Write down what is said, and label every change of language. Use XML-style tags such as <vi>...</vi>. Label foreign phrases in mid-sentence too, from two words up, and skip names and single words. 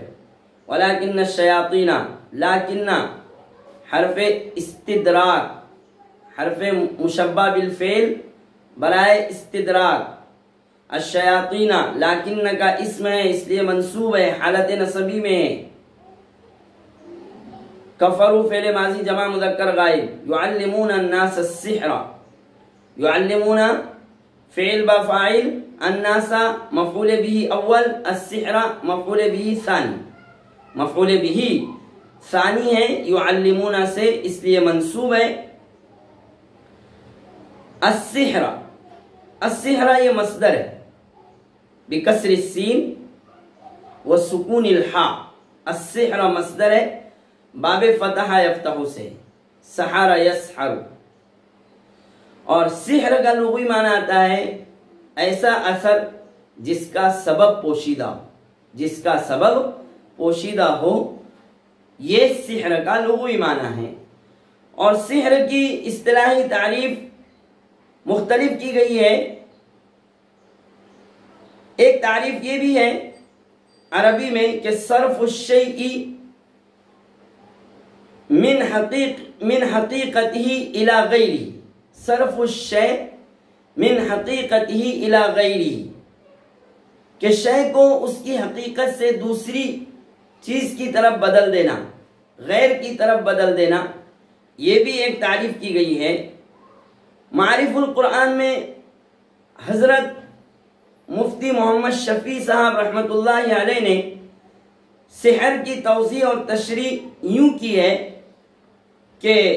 <ar>ولکن الشیاطین،</ar> <ur>لیکن حرف استدراک،</ur> <ar>حرف مشبہ بالفعل</ar> <ur>برائے استدراک، الشیاطین لیکن کا اسم ہے، اس لیے منصوب ہے، حالت نصبی میں ہے۔</ur> <ar>کفروا فعل ماضی جمع مذکر غائب، یعلمون الناس السحر، یعلمون فعل با فاعل، الناس مفعول به اول، السحر مفعول به ثانی، مفعول به ثانی ہے یعلمون</ar> <ur>سے، اس لیے منصوب ہے۔ السحر، السحر یہ مصدر ہے،</ur> <ar>بکسر السین وسکون الحاء،</ar> <ur>السحر مصدر ہے، باب</ur> <ar>فتح یفتح</ar> <ur>سے،</ur> <ar>سحر یسحر،</ar> <ur>اور سحر کا لغوی معنی آتا ہے ایسا اثر جس کا سبب پوشیدہ ہو، جس کا سبب پوشیدہ ہو، یہ سحر کا لغوی معنی ہے۔ اور سحر کی اصطلاحی تعریف مختلف کی گئی ہے۔ ایک تعریف یہ بھی ہے عربی میں کہ</ur> <ar>صرف الشیء من حقیقته الى غیرہ، صرف الشیء من حقیقته الى غیرہ،</ar> <ur>کہ شے کو اس کی حقیقت سے دوسری چیز کی طرف بدل دینا، غیر کی طرف بدل دینا، یہ بھی ایک تعریف کی گئی ہے۔ معارف القرآن میں حضرت مفتی محمد شفیع صاحب رحمۃ اللہ علیہ نے سحر کی توضیح اور تشریح یوں کی ہے کہ</ur>